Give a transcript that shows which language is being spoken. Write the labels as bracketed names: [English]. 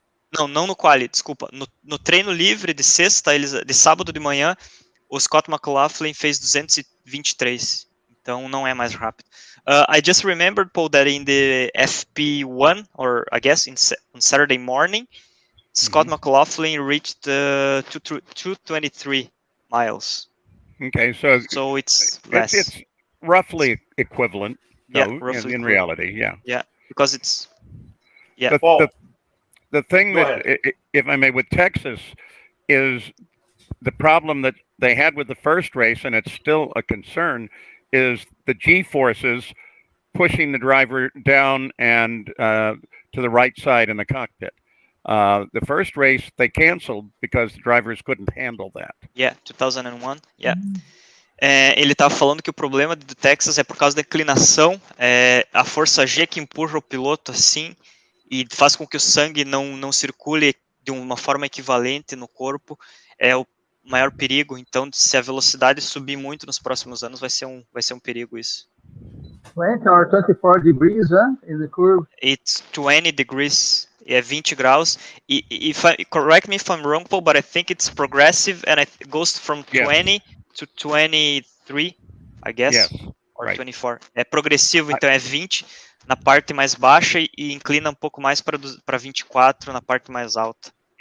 [Portuguese] Não no quali, desculpa. No treino livre de sexta, de sábado de manhã, o Scott McLaughlin fez 223, então não é mais rápido. [English] I just remembered, Paul, that in the FP1, or I guess on Saturday morning, Scott McLaughlin reached 223 miles. Okay, so it's less. It's roughly equivalent, though, roughly in reality, yeah. Yeah, because it's the thing that, if I may, with Texas is the problem that they had with the first race, and it's still a concern, is the G-forces pushing the driver down and to the right side in the cockpit. The first race they canceled because the drivers couldn't handle that. Yeah, 2001, yeah. [Portuguese] Ele estava falando que o problema do Texas é por causa da inclinação, a força G que empurra o piloto assim e faz com que o sangue não circule de uma forma equivalente no corpo, é o maior perigo. Então, se a velocidade subir muito nos próximos anos, vai ser um perigo isso. [English] 20 or 24 degrees, in the curve. It's 20 degrees. [Portuguese] 20 graus. [English] Correct me if I'm wrong, Paul, but I think it's progressive and it goes from 20 to 23, I guess, or right. 24. [Portuguese] É progressivo, então é 20 na parte mais baixa e inclina um pouco mais para 24 na parte mais alta.